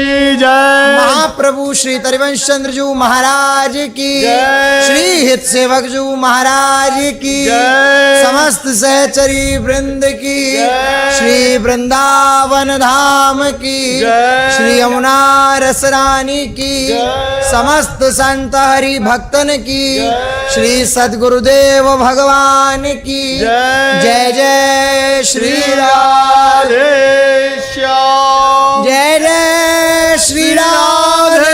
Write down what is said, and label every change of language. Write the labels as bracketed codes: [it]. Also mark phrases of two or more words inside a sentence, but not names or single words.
[hi] की जय महाप्रभु श्री तरिवंश चंद्र जी महाराज की जय। श्री हित सेवक जी महाराज की जय। समस्त सहचरी वृंद की जय। श्री वृंदावन धाम की जय। श्री यमुना रसरानी की जय। समस्त संत हरि भक्तन की जय। श्री सद्गुरुदेव भगवान की जय। जय जय श्री राधे श्याम जय जय श्री राधे